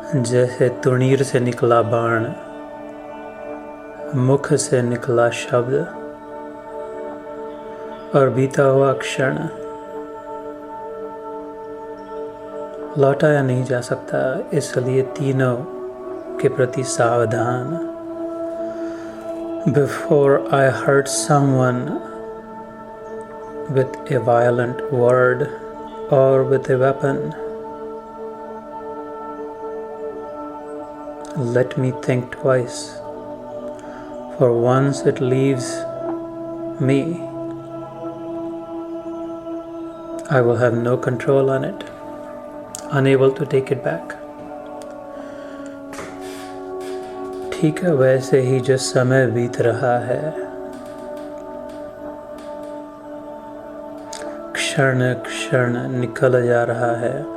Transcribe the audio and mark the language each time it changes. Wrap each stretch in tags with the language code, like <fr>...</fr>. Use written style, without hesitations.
<hi>जैसे तुणीर से निकला बाण, मुख से निकला शब्द और बीता हुआ क्षण लौटाया नहीं जा सकता, इसलिए तीनों के प्रति सावधान।</hi> <en>Before I hurt someone with a violent word or with a weapon, let me think twice, for once it leaves me, I will have no control on it, unable to take it back.</en> <hi>ठीक है, वैसे ही जो समय बीत रहा है, क्षण क्षण निकल जा रहा है,</hi>